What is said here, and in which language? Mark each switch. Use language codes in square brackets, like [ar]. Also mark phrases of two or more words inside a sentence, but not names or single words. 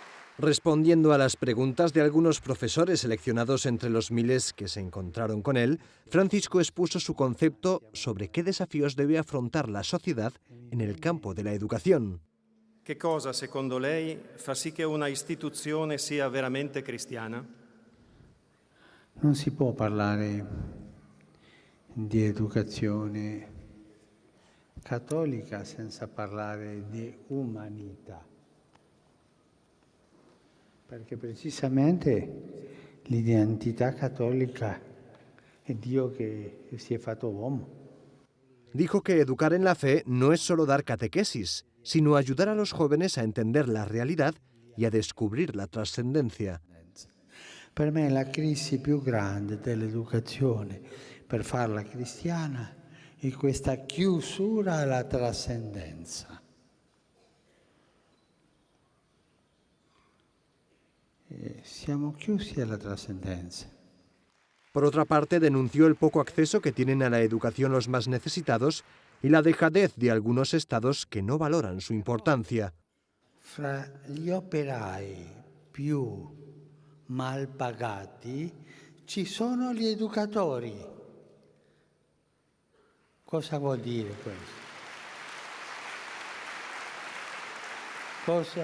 [es] Respondiendo a las preguntas de algunos profesores seleccionados entre los miles que se encontraron con él, Francisco expuso su concepto sobre qué desafíos debe afrontar la sociedad en el campo de la educación. [it] Che cosa, secondo lei, fa sì che una istituzione sia veramente cristiana? Non si può parlare di educazione cattolica senza parlare di umanità, perché precisamente l'identità cattolica è Dio che si è fatto uomo. [es] Dijo que educar en la fe no es solo dar catequesis, sino ayudar a los jóvenes a entender la realidad y a descubrir la trascendencia. [it] Per me la crisi più grande dell'educazione, per farla cristiana, è questa chiusura alla trascendenza. Siamo chiusi alla trascendenza. [es] Por otra parte, denunció el poco acceso que tienen a la educación los más necesitados y la dejadez de algunos estados que no valoran su importancia. [it] Fra gli operai più mal pagati ci sono gli educatori. Cosa vuol dire questo?